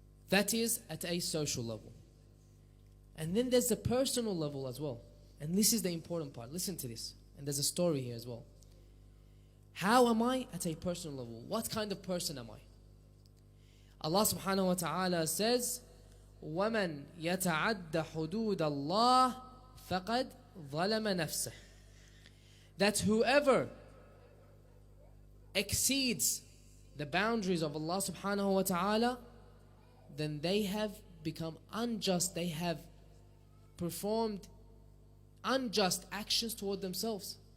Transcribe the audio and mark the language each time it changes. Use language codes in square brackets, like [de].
[en] That is at a social level. And then there's a personal level as well. And this is the important part. Listen to this. And there's a story here as well. How am I at a personal level? What kind of person am I? Allah subhanahu wa ta'ala says, [ar] وَمَنْ يَتَعَدَّ حُدُودَ اللَّهِ فَقَدْ ظَلَمَ نَفْسَهُ. [en] That whoever exceeds the boundaries of Allah subhanahu wa ta'ala, then they have become unjust. They have performed unjust actions toward themselves.